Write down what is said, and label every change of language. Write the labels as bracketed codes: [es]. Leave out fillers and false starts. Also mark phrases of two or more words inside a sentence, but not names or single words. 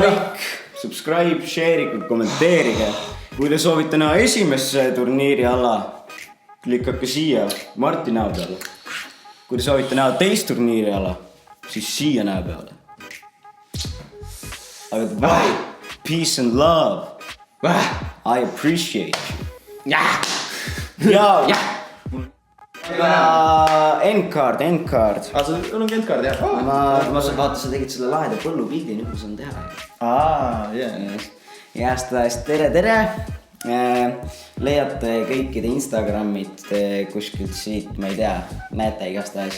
[en] like, subscribe, [et] share'ige, kommenteerige. Kui te soovite näha esimesse turniiri ala, klikkake siia Marti näo peale. Kui te soovite näha teist turniiri ala, siis siia näo peale. [en] Aga bye, peace and love. I appreciate you. [et] Ja endcard. sul on endkaard jah? Ma vaata, sa tegid selle laheda põllupildi, nüüd ma saan teha. Ja aastast tere. Leiate kõikide Instagramid kuskilt siit, ma ei tea, näete igastahes.